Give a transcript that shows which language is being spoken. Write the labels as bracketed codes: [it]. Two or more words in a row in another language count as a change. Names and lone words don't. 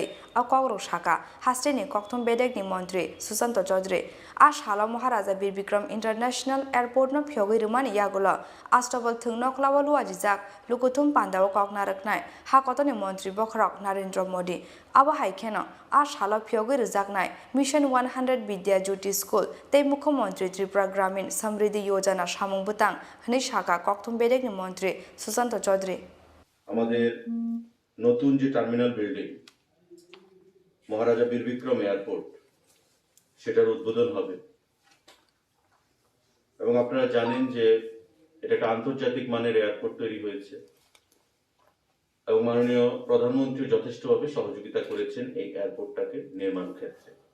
[trp] अ कग्रौ साका हास्टेनि कक्थुम बेदेगनि मन्त्री सुशांत चौधरी आ सालो महाराजा बीर बिक्रम इंटरनेशनल एयारपोर्ट न फियोगै रुमानि यागुल आस्टबल थुंग नखलावा लुवाजिजाक लुकुथुम पान्दाव ककना रखनाय हाकतनि मन्त्री बखरक नरेन्द्र मोदी अब हाइखेन आ सालो फियोगै रोजाकनाय मिशन 100 विद्या ज्योति स्कूल तै मुख्यमंत्री त्रिपुरा ग्रामीण समृद्धि योजना सामुं बुतां हनै शाखा कक्थुम बेदेगनि मन्त्री सुशांत चौधरी [bn] আমাদের নতুন যে [en] terminal building [bn] মহারাজা বীর বিক্রম এয়ারপোর্ট সেটার উদ্বোধন হবে এবং আপনারা জানেন যে এটা একটা আন্তর্জাতিক মানের এয়ারপোর্ট তৈরি হয়েছে এবং মাননীয় প্রধানমন্ত্রী যথেষ্টভাবে সহযোগিতা করেছেন এই এয়ারপোর্টটাকে নির্মাণ ক্ষেত্রে।